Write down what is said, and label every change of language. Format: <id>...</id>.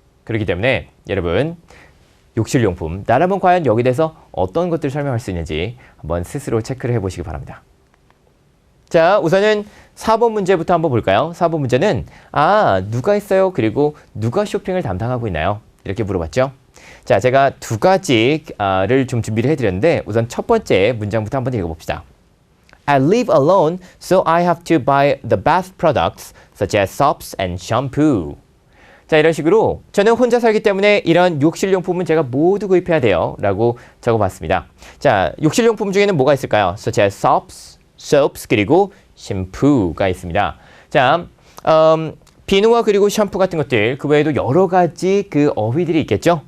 <ko>그렇기 때문에 여러분 욕실용품, 나라면 과연 여기 대해서 어떤 것들을 설명할 수 있는지 한번 스스로 체크를 해보시기 바랍니다. 자, 우선은 4번 문제부터 한번 볼까요? 4번 문제는 누가 있어요? 그리고 누가 쇼핑을 담당하고 있나요? 이렇게 물어봤죠. 자, 제가 두 가지를 좀 준비를 해드렸는데 우선 첫 번째 문장부터 한번 읽어봅시다.</ko> <en>I live alone, so I have to buy the bath products such as soaps and shampoo.</en> <ko>자, 이런 식으로 저는 혼자 살기 때문에 이런 욕실용품은 제가 모두 구입해야 돼요 라고 적어봤습니다. 자, 욕실용품 중에는 뭐가 있을까요?</ko> <en>such as soaps,</en> <ko>그리고 샴푸가 있습니다. 자, 비누와 그리고 샴푸 같은 것들 그 외에도 여러 가지 그 어휘들이 있겠죠.</ko>